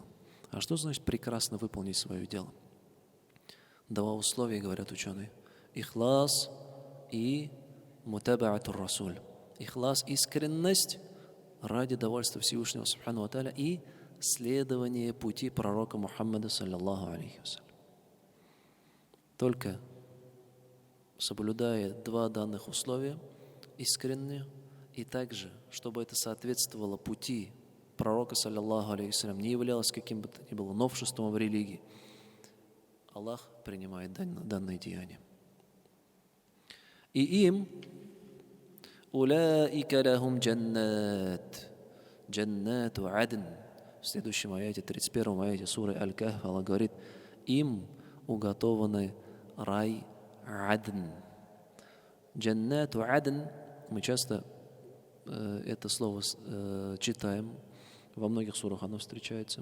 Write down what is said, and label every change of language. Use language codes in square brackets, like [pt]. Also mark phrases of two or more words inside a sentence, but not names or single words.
[ru] А что значит прекрасно выполнить свое дело? Два условия, говорят ученые. [ar] إخلاص و متابعة الرسول. [ru] Ихлас – искренность ради довольства Всевышнего [ar] سبحانه وتعالى [ru] и следование пути пророка Мухаммада [ar] صلى الله عليه وسلم. [ru] Только соблюдая два данных условия, искренне, и также, чтобы это соответствовало пути пророка, [ar] صلى الله عليه وسلم, [ru] не являлось каким бы то ни было новшеством в религии, Аллах принимает данные деяния. И им [ar] «أولئك لهم جنات», «جنة عدن». [ru] В следующем аяте, 31 аяте суры Аль-Кахф, Аллах говорит, им уготованы рай адн. [ar] جنة عدن, [ru] мы часто это слово читаем, во многих сурах оно встречается.